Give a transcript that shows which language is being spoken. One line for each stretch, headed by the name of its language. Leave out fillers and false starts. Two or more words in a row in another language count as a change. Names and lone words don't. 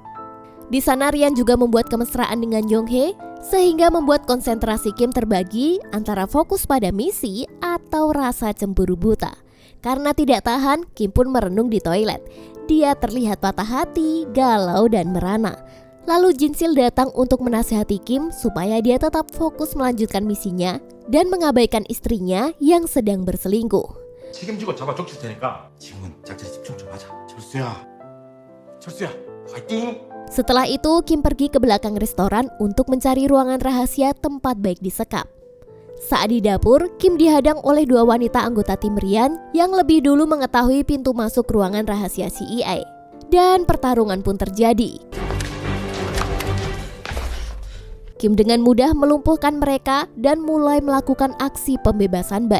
Indonesian: Di sana Ryan juga membuat kemesraan dengan Yonghae, sehingga membuat konsentrasi Kim terbagi antara fokus pada misi atau rasa cemburu buta. Karena tidak tahan, Kim pun merenung di toilet. Dia terlihat patah hati, galau dan merana. Lalu Jinsil datang untuk menasihati Kim supaya dia tetap fokus melanjutkan misinya dan mengabaikan istrinya yang sedang berselingkuh.
Korean: 책임지고 잡아 쫓을 테니까 지금은 작전에 집중 좀 하자. 철수야, 화이팅!
Indonesian: Setelah itu, Kim pergi ke belakang restoran untuk mencari ruangan rahasia tempat Baek disekap. Saat di dapur, Kim dihadang oleh dua wanita anggota tim Ryan yang lebih dulu mengetahui pintu masuk ruangan rahasia CIA. Dan pertarungan pun terjadi. Kim dengan mudah melumpuhkan mereka dan mulai melakukan aksi pembebasan Baek.